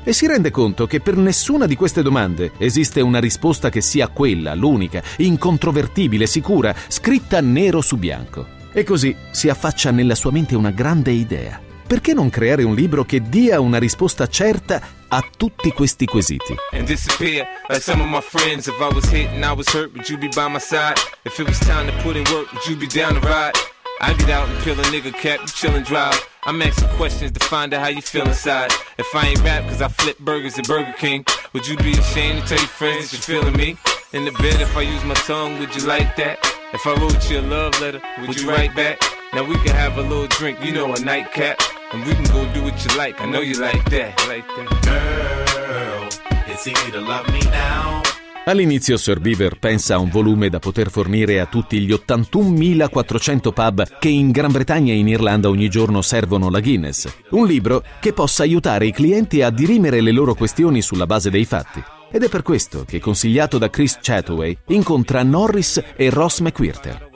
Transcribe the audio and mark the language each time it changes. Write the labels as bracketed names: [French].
[Italian] E si rende conto che per nessuna di queste domande esiste una risposta che sia quella, l'unica, incontrovertibile, sicura, scritta nero su bianco. E così si affaccia nella sua mente una grande idea. Perché non creare un libro che dia una risposta certa a tutti questi quesiti? [English] And disappear like some of my friends. If I was hit and I was hurt, would you be by my side? If it was time to put in work, would you be down to ride? I get out and peel a nigga cap, you chill and drive. I'm asking questions to find out how you feel inside. If I ain't rap, cause I flip burgers at Burger King. Would you be ashamed to tell your friends you're feeling me? In the bed, if I use my tongue, would you like that? If I wrote you a love letter, would you write back? Now we can have a little drink, you know, a nightcap. And we can go do what you like, I know you like that. Girl, it's easy to love me now. [Italian] All'inizio Sir Beaver pensa a un volume da poter fornire a tutti gli 81.400 pub che in Gran Bretagna e in Irlanda ogni giorno servono la Guinness. Un libro che possa aiutare i clienti a dirimere le loro questioni sulla base dei fatti. Ed è per questo che, consigliato da Chris Chataway, incontra Norris e Ross McWhirter.